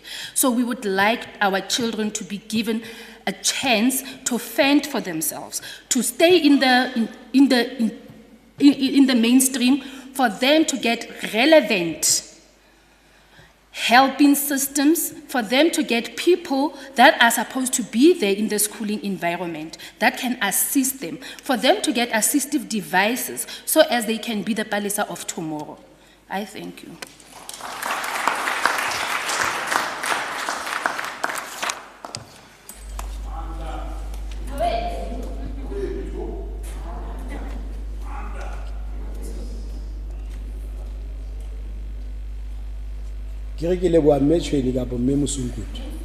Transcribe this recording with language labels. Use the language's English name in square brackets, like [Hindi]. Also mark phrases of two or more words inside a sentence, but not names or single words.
[English] So we would like our children to be given a chance to fend for themselves, to stay in the mainstream, for them to get relevant helping systems, for them to get people that are supposed to be there in the schooling environment that can assist them, for them to get assistive devices so as they can be the Palisa of tomorrow. I thank you. [Southern Sotho] Ke re ke leboa mme Tshweni ka mme Mosunkutu.